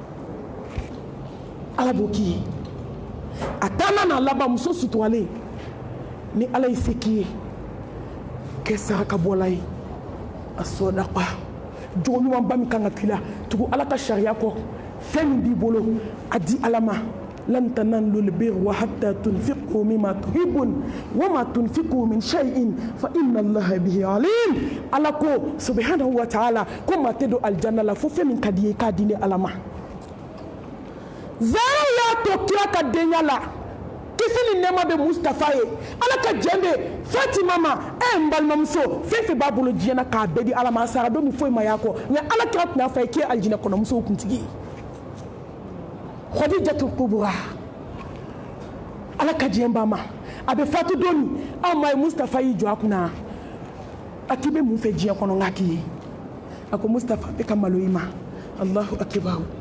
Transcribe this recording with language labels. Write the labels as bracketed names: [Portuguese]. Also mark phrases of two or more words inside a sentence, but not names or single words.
[Bambara] ala b'o k'i ye a taama n'a laban muso suturalen ni ala y'i se k'i ye kɛ sarakabɔla ye a sɔdaqa jogo ɲumanba min kan ka k'i la tugu ala ka sariya kɔ fɛn min b'i bolo a di ala ma [Arabic] لن تنالوا البر حتى تنفقوا مما تحبون وما تنفقوا من شيء فإن الله به عليم [Bambara] ala ko [Arabic] سبحانه وتعالى [Bambara] ko ma te do aljanna la fo fɛn min ka di ye k'a di ni ala ma zara y'a to kira ka denya la kisi ni nɛɛma bɛ Mustafa ye ala ka jɛn bɛ Fatima ma n balimamuso fɛn fɛn b'a bolo diɲɛ na k'a bɛɛ di ala ma a sara don min foyi ma y'a kɔ nka ala kira tɛna fɔ a ye k'e ye alijinɛ kɔnɔmusow kuntigi ye Khadijatul Kubra ala ka jɛn ba ma a bɛ fatu don min anw ma ye Mustafa y'i jɔ a kunna a k'i bɛ mun fɛ diɲɛ kɔnɔ n k'a k'i ye a ko Mustafa bɛ ka malo i ma [Arabic] الله أكبر